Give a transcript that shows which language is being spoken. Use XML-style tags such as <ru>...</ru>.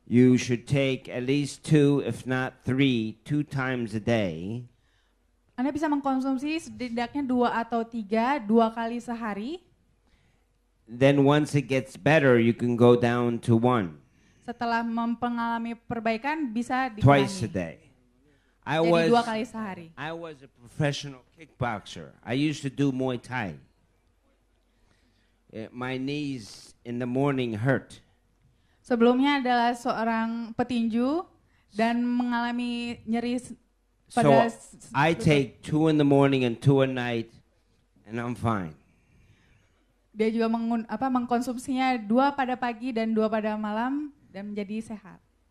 <en>You should take at least 2, if not 3, 2 times a day.</en> <id>Anda bisa mengkonsumsi setidaknya 2 atau 3, 2 kali sehari.</id> <en>Then once it gets better, you can go down to 1,</en> <id>Setelah mengalami perbaikan bisa</id> <en>twice a</en> <id>dikurangi.</id> <en>day.</en> <id>Jadi 2 kali sehari.</id> <en>I was a professional kickboxer. I used to do Muay Thai. My knees in the morning hurt.</en> <id>Sebelumnya adalah seorang petinju dan mengalami nyeri</id> <en>So</en> <id>pada</id> <en>I take 2 in the morning and 2 at night, and I'm fine.</en> <id>dia juga mengkonsumsinya 2 pada pagi dan 2 pada malam dan menjadi sehat.</id>